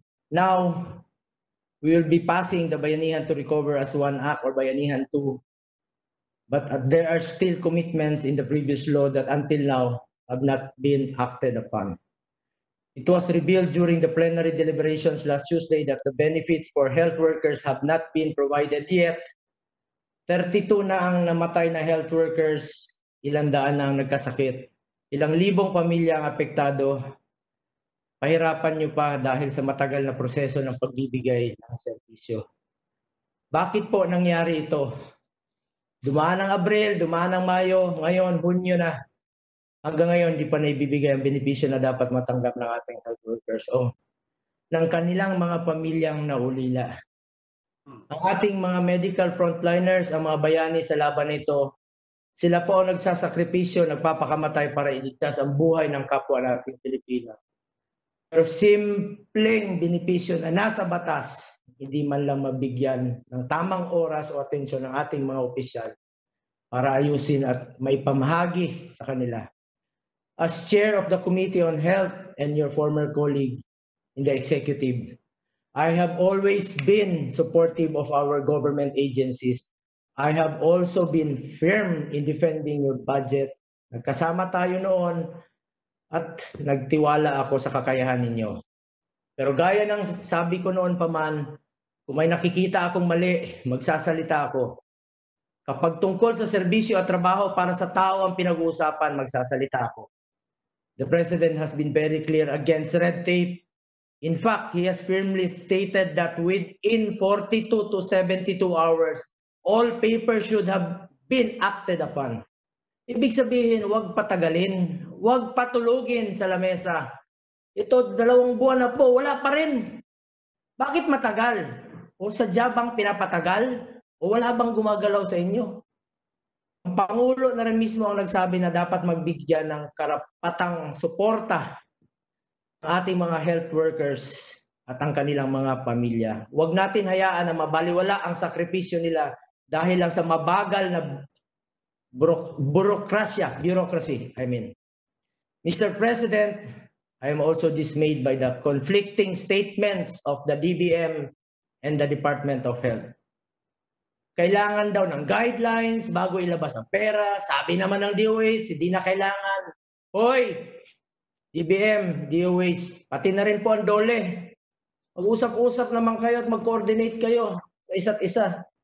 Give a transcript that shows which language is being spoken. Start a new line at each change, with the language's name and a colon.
English: Now, we will be passing the Bayanihan to Recover as one act, or Bayanihan 2. But there are still commitments in the previous law that until now have not been acted upon. It was revealed during the plenary deliberations last Tuesday that the benefits for health workers have not been provided yet.
Filipino: 32 na ang namatay na health workers, ilang daan na ang nagkasakit, ilang libong pamilya ang apektado. Pahirapan nyo pa dahil sa matagal na proseso ng pagbibigay ng serbisyo. Bakit po nangyari ito? Dumaan ang Abril, dumaan ang Mayo, ngayon Hunyo na. Hanggang ngayon, di pa naibibigay ang benepisyo na dapat matanggap ng ating health workers o ng kanilang mga pamilyang naulila. Ang ating mga medical frontliners, ang mga bayani sa laban nito, sila po ang nagsasakripisyo, nagpapakamatay para iligtas ang buhay ng kapwa nating Pilipino. Pero simpleng benepisyo na nasa batas, hindi man lang mabigyan ng tamang oras o atensyon ng ating mga opisyal para ayusin at may pamahagi sa kanila.
English: As chair of the Committee on Health and your former colleague in the executive, I have always been supportive of our government agencies. I have also been firm in defending your budget.
Filipino: Nagkasama tayo noon at nagtiwala ako sa kakayahan ninyo. Pero gaya ng sabi ko noon pa man, kung may nakikita akong mali, magsasalita ako. Kapag tungkol sa serbisyo at trabaho para sa tao ang pinag-uusapan, magsasalita ako.
English: The President has been very clear against red tape. In fact, he has firmly stated that within 42 to 72 hours, all papers should have been acted upon.
Filipino: Ibig sabihin, huwag patagalin, huwag patulugin sa lamesa. Ito, 2 buwan na po, wala pa rin. Bakit matagal? O sadya bang pinapatagal? O wala bang gumagalaw sa inyo? Ang Pangulo na rin mismo ang nagsabi na dapat magbigyan ng karapatang suporta ang ating mga health workers at ang kanilang mga pamilya. Huwag natin hayaan na mabaliwala ang sakripisyo nila dahil lang sa mabagal na bureaucracy.
English: Mr. President, I am also dismayed by the conflicting statements of the DBM and the Department of Health.
Filipino: Kailangan daw ng guidelines bago ilabas ang pera. Sabi naman ng DOH, hindi na kailangan. Hoy, DBM, DOH, pati na rin po ang DOLE. Mag-usap-usap naman kayo at mag-coordinate kayo sa isa't isa.